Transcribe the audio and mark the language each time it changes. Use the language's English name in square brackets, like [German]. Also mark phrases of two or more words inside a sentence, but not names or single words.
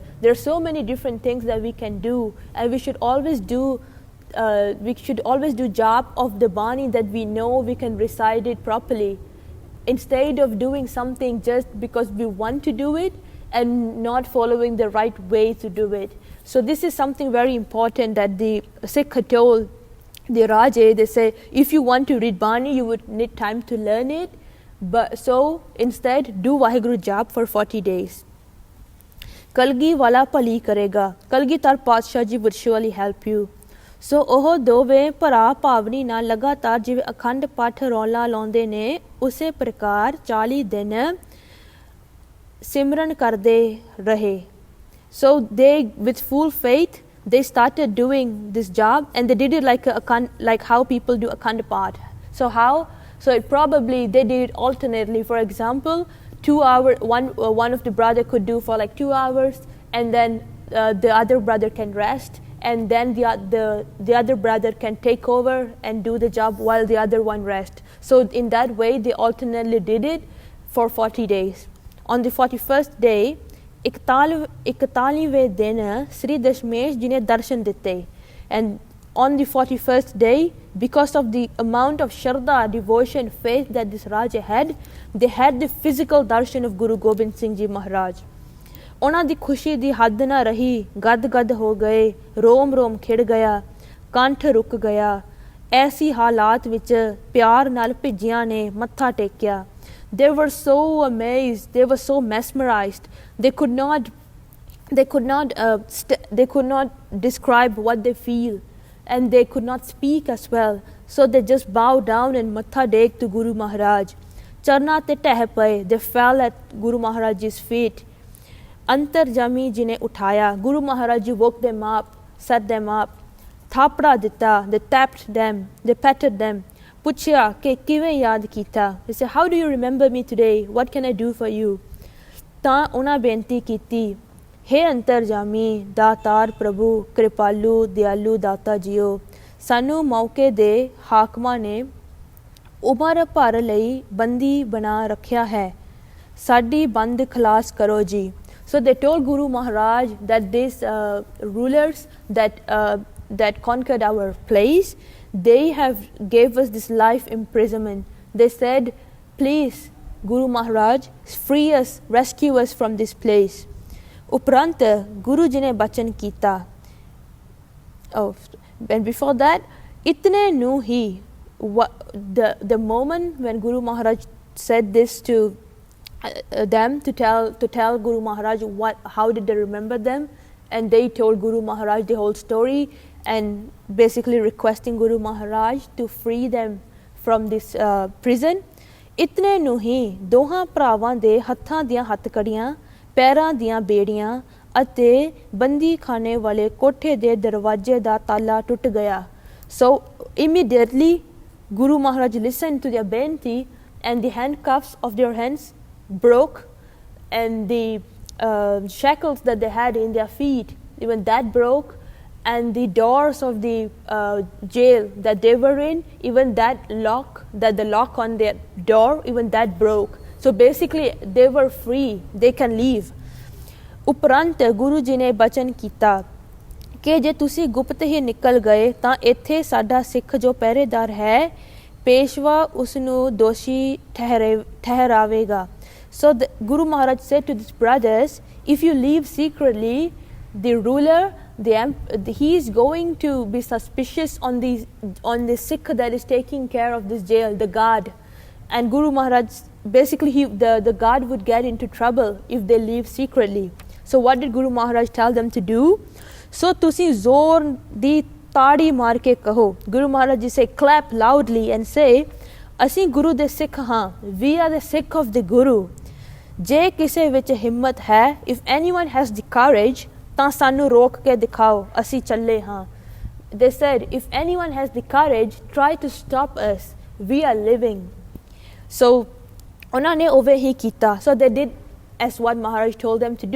[English] There are so many different things that we can do, and we should always do Jap of the Bani that we know we can recite it properly, instead of doing something just because we want to do it and not following the right way to do it. So this is something very important that the Sikh told the Raje. They say, if you want to read Bani, you would need time to learn it. But so instead, do Vaheguru Jap for 40 days. [Punjabi] ਕਲਗੀ ਵਾਲਾ ਪਾਲੀ ਕਰੇਗਾ. [English] Kalgi tar Padshah ji would surely help you. [Punjabi] So ਉਹ ਦੋਵੇਂ ਭਰਾ ਭਾਵਨੀ ਨਾਲ ਲਗਾਤਾਰ ਜਿਵੇਂ ਅਖੰਡ ਪਾਠ ਰੌਲਾ ਲਾਉਂਦੇ ਨੇ ਉਸੇ ਪ੍ਰਕਾਰ 40 ਦਿਨ ਸਿਮਰਨ ਕਰਦੇ ਰਹੇ. [English] So they, with full faith, they started doing this job, and they did it like how people do Akhand Path. So how? So it probably they did it alternately. For example, 2 hours, one of the brother could do for like 2 hours, and then the other brother can rest, and then the other brother can take over and do the job while the other one rests. So in that way, they alternately did it for 40 days. On the 41st day, [Punjabi] 41ਵੇਂ ਦਿਨ ਸ੍ਰੀ ਦਸਮੇਸ਼ ਜੀ ਨੇ ਦਰਸ਼ਨ ਦਿੱਤੇ. [English] And on the 41st day, because of the amount of shraddha, devotion, faith that this Raja had, they had the physical darshan of Guru Gobind Singh Ji Maharaj. [Punjabi] ਉਹਨਾਂ ਦੀ ਖੁਸ਼ੀ ਦੀ ਹੱਦ ਨਾ ਰਹੀ, ਗਦ ਹੋ ਗਏ, ਰੋਮ ਖਿੜ ਗਿਆ, ਕੰਠ ਰੁਕ ਗਿਆ. ਐਸੀ ਹਾਲਾਤ ਵਿੱਚ ਪਿਆਰ ਨਾਲ ਭਿੱਜਿਆਂ ਨੇ ਮੱਥਾ ਟੇਕਿਆ. [English] They were so amazed, they were so mesmerized. They could not describe what they feel, and they could not speak as well. So they just bowed down and [Punjabi] ਮੱਥਾ ਟੇਕ [English] to Guru Maharaj. [Punjabi] ਚਰਨਾਂ ਤੇ ਢਹਿ ਪਏ, [English] they fell at Guru Maharaj's feet. [Punjabi] ਅੰਤਰਜਾਮੀ ਜੀ ਨੇ ਉਠਾਇਆ. [English] Guru Maharaj ji woke them up, set them up. [Punjabi] ਥਾਪੜਾ ਦਿੱਤਾ, [English] they tapped them, they patted them. [Punjabi] ਪੁੱਛਿਆ ਕਿ ਕਿਵੇਂ ਯਾਦ ਕੀਤਾ. [English] They said, how do you remember me today? What can I do for you? [Punjabi] ਤਾਂ ਉਨ੍ਹਾਂ ਬੇਨਤੀ ਕੀਤੀ. ਹੇ ਅੰਤਰਜਾਮੀ, ਦਾਤਾਰ ਪ੍ਰਭੂ, ਕ੍ਰਿਪਾਲੂ, ਦਇਆਲੂ ਦਾਤਾ ਜੀਓ. ਸਾਨੂੰ ਮੌਕੇ ਦੇ ਹਾਕਮਾਂ ਨੇ ਉਮਰ ਭਰ ਲਈ ਬੰਦੀ ਬਣਾ ਰੱਖਿਆ ਹੈ. ਸਾਡੀ ਬੰਦ ਖਲਾਸ ਕਰੋ ਜੀ. [English] So they told Guru Maharaj that these rulers that conquered our place, they have gave us this life imprisonment. They said, please, Guru Maharaj, free us, rescue us from this place. [Punjabi] ਉਪਰੰਤ ਗੁਰੂ ਜੀ ਨੇ ਬਚਨ ਕੀਤਾ. [English] Oh, and before that, [Punjabi] ਇੰਨੇ ਨੂੰ ਹੀ. [English] The moment when Guru Maharaj said this to them to tell Guru Maharaj how did they remember them, and they told Guru Maharaj the whole story and basically requesting Guru Maharaj to free them from this prison. [Punjabi] ਇੰਨੇ ਨੂੰ ਹੀ doਹਾਂ ਭਰਾਵਾਂ ਦੇ ਹੱਥਾਂ ਦੀਆਂ ਹੱਥਕੜੀਆਂ, ਪੈਰਾਂ ਦੀਆਂ ਬੇੜੀਆਂ ਅਤੇ ਬੰਦੀ ਖਾਨੇ ਵਾਲੇ ਕੋਠੇ ਦੇ ਦਰਵਾਜ਼ੇ ਦਾ ਤਾਲਾ ਟੁੱਟ ਗਿਆ. [English] So immediately Guru Maharaj listened to their benti, and the handcuffs of their hands broke, and the shackles that they had in their feet, even that broke, and the doors of the jail that they were in, even the lock on their door, even that broke. So basically they were free, they can leave. [Punjabi] ਉਪਰੰਤ ਗੁਰੂ ਜੀ ਨੇ ਬਚਨ ਕੀਤਾ ਕਿ ਜੇ ਤੁਸੀਂ ਗੁਪਤ ਹੀ ਨਿਕਲ ਗਏ ਤਾਂ ਇੱਥੇ ਸਾਡਾ ਸਿੱਖ ਜੋ ਪਹਿਰੇਦਾਰ ਹੈ ਪੇਸ਼ਵਾ ਉਸ ਨੂੰ ਦੋਸ਼ੀ ਠਹਿਰਾਵੇਗਾ. [English] So the Guru Maharaj said to his brothers, if you leave secretly, the ruler, he is going to be suspicious on the Sikh that is taking care of this jail, the guard. And Guru Maharaj, basically the guard would get into trouble if they leave secretly. So what did Guru Maharaj tell them to do? [Punjabi] So ਤੁਸੀਂ ਜ਼ੋਰ ਦੀ ਤਾੜੀ ਮਾਰ ਕੇ ਕਹੋ. [English] Guru Maharaj ji say, clap loudly and say, [Punjabi] ਅਸੀਂ ਗੁਰੂ ਦੇ ਸਿੱਖ ਹਾਂ. [English] We are the Sikh of the Guru. [Punjabi] ਜੇ ਕਿਸੇ ਵਿੱਚ ਹਿੰਮਤ ਹੈ, [English] if anyone has the courage, [Punjabi] ਤਾਂ ਸਾਨੂੰ ਰੋਕ ਕੇ ਦਿਖਾਓ, ਅਸੀਂ ਚੱਲੇ ਹਾਂ. [English] They said, if anyone has the courage, try to stop us. We are living. So [Punjabi] ਉਹਨਾਂ ਨੇ ਉਵੇਂ ਹੀ ਕੀਤਾ. [English] So they did as what Maharaj told them to do.